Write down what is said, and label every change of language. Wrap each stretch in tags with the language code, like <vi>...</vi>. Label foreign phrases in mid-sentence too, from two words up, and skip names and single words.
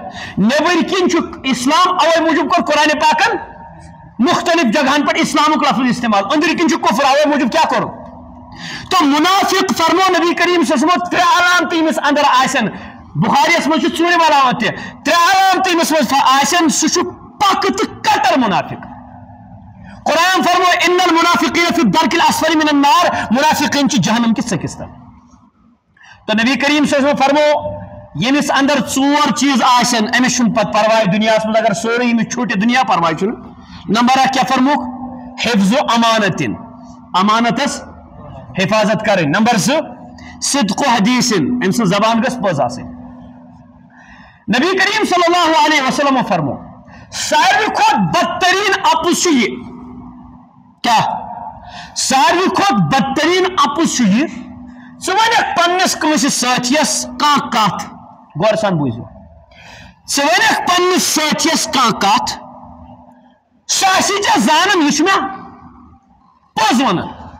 <ks>نیٚبٕرۍ کِنۍ چھُ اسلام اوے موٗجوٗب کوٚر قرآن پاکن مختلف جگہن پٮ۪ٹھ اسلامُک لفظ استعمال أنٛدٕرۍ کِنۍ چھُ کُفر اوے موٗجوٗب کیٛاہ کوٚر تو منافق فرمو نبی کریم</ks> <ar>صلی اللہ علیہ وسلم</ar> <ks>ترٛےٚ علامتہٕ ییٚمِس اندر آسن بخاریس منٛز چھُ ژوٗرِم علامت تہِ ترٛےٚ علامتہٕ ییٚمِس منٛز آسن سُہ چھُ پکہٕ تہٕ کٹر منافق قرآن فرمو</ks> <ar>ان المنافقین فی الدرک الاسفل من النار</ar> <ks>منافقین چھِ جہنم کِس ژٔکِس تل تو نبی کریم</ks> <ar>صلی اللہ علیہ وسلم</ar> <ks>فرمو ییٚمِس اندر ژور چیٖز آسن أمِس چھُنہٕ پتہٕ پرواے دُنیاہس منٛز اگر سورُے ییٚمِس چھُٹہِ دُنیا پرواے چھُنہٕ نمبر اکھ کیٛاہ فرموکھ حفظ و امانتن امانتس حفاظت کریں نمبر زٕ صدق و حدیثن أمۍ سٕنٛز زبان گژھِ پوٚز آسٕنۍ نبی کریم</ks> <ar>صلی اللہ علیہ وسلم</ar> <ks>فرمو ساروی کھۄتہٕ بدترین اپُز چھُ یہِ کیٛاہ ساروی کھۄتہٕ بدترین اپُز چھُ یہِ ژٕ ونکھ پننس کٲنٛسہِ سٲتھیس کانٛہہ کتھ غور سان بوٗزِو ژٕ ونکھ پننس سٲتھیس کانٛہہ کتھ سُہ آسی ژےٚ زانان یہِ چھُ مےٚ پوٚز ونان</ks>